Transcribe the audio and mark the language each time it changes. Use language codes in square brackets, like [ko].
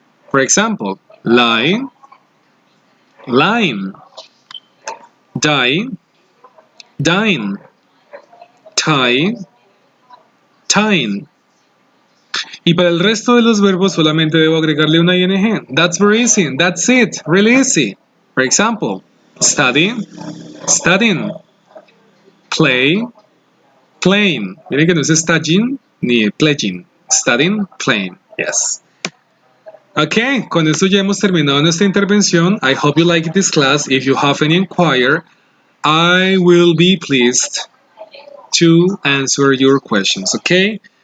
[en] For example, lie, line, die, dine, tie, tying. [es] Y para el resto de los verbos solamente debo agregarle una ING. [en] That's very easy. That's it. Really easy. For example, study, studying. Play, playing. [es] Miren que no es studying ni pledging. [en] Studying, playing. Yes. [es] Okay, con esto ya hemos terminado nuestra intervención. [en] I hope you like this class. If you have any inquiry, I will be pleased to answer your questions. Okay?